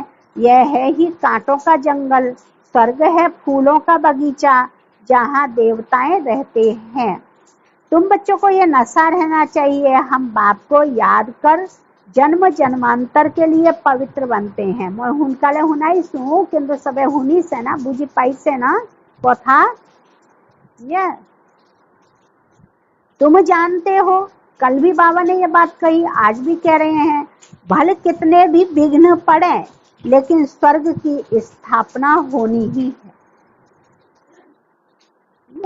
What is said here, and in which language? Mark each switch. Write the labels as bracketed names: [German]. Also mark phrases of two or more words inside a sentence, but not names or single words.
[Hindi] यह है ही कांटों का जंगल, स्वर्ग है फूलों का बगीचा जहाँ देवताएं रहते हैं। तुम बच्चों को यह नशा रहना चाहिए, हम बाप को याद कर जन्म जन्मांतर के लिए पवित्र बनते हैं। [Assamese] মই শুনকালে শুনাইছু কিন্তু সবে শুনিছে না বুজি পাইছে না কথা। [Hindi] ये तुम जानते हो, कल भी बाबा ने ये बात कही, आज भी कह रहे हैं, भले कितने भी विघ्न पड़े लेकिन स्वर्ग की स्थापना होनी ही है।